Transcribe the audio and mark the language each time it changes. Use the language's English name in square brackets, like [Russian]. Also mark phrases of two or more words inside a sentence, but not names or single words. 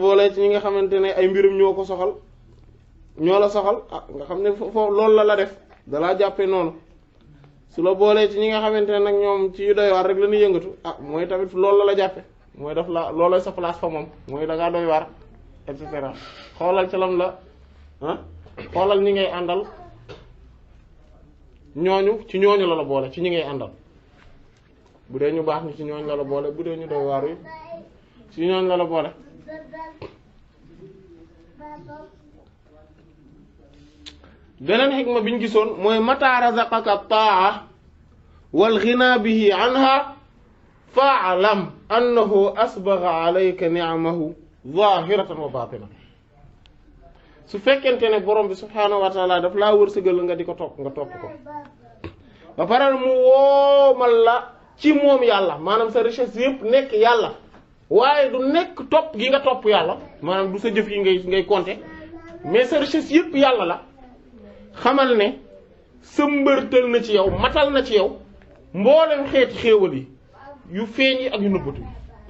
[Wolof] boolee ci ñi nga xamante ne ay mbirum ñoo ko soxal ñoo la soxal ah nga xam ne foofu loolu la la def dalaa jàppe noonu su la boolee ci ñi nga xamante ne nag ñoom ci yu doy waar rek la ñuy yëngatu ah mooy tamit loolu la la jàppe mooy daf la loolooy sa place fa moom mooy da ngaa doy waar [French] et cetera [Wolof] xoolal ci lam la xoolal ñi ngay àndal ñooñu ci ñooñu la la boole ci ñi ngay àndal bu dee ñu baax ni ci ñooñu la la boole bu dee ñu doy waar yi ci ñooñu la la boole. beneen xikma bi ñu gisoon mooy [Arabic] متى رزقك الطاعة والغنى به عنها فاعلم أنه أسبغ عليك نعمه ظاهرة وباطنة [Wolof] su fekkente ne borom bi [Arabic] سبحانه وتعالى [Wolof] daf laa wërsëgal nga di ko topp nga topp ko ba pare mu woomal la ci moom yàlla maanaam sa richesse yëpp nekk yàlla waaye du nekk topp gi nga topp yàlla maanaam du sa jëf yi ngay compter mais sa richesse yëpp yàlla la xamal ne sëmbërtal na ci yow matal na ci yow mboolem xeeti xéewal yi yu feeñ yi ak yu nëbbatu yi